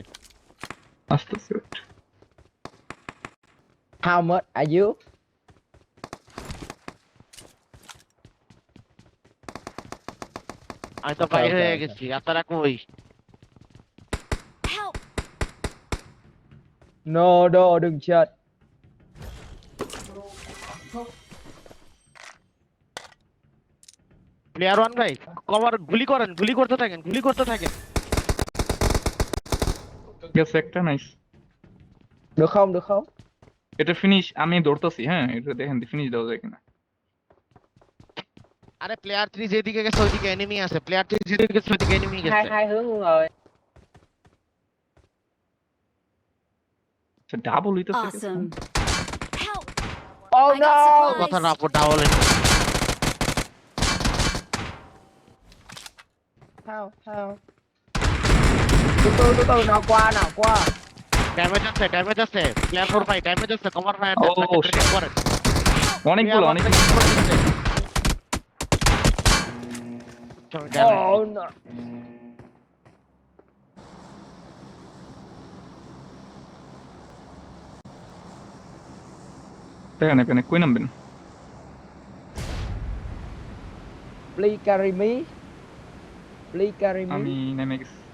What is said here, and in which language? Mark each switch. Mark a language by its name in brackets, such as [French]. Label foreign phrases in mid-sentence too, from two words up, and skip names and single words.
[Bangla] আস্তে। [English] How much are you? [Bangla] আমি তো বাইরে হয়ে গেছি, আপনারা কই? [English] Help! No, [Vietnamese] đừng chết. [Bangla] প্লেয়ার 1 ভাই কভার গুলি করতে থাকেন। গেছে একটা, নাইস। [Vietnamese] Được không? [Bangla] এটা ফিনিশ আমি ধরতেছি। হ্যাঁ, এটা দেখেন ফিনিশ দেওয়া যায় কিনা। আরে প্লেয়ার 3 যেদিকে গেছে ওইদিকে এনিমি আছে। প্লেয়ার 3 যেদিকে গেছে ওইদিকে এনিমি গেছে। [Vietnamese] Hai hướng luôn rồi. [Bangla] আচ্ছা, ডাবল হইতেছে। [English] Awesome. Help! Oh I got no! supplies. [Bangla] কথা না ডাবল [English] How? [Vietnamese] Từ từ nào qua. [Bangla] ড্যামেজ আছে। প্লেয়ার 4 ভাই ড্যামেজ আছে, [English] cover fire [Bangla] ও, করেন। অনেকগুলো। [English] Oh no. [Bangla] দেখেন এখানে কই নামবেন? [English] Please carry me. [Bangla] আমি নেমে গেছি।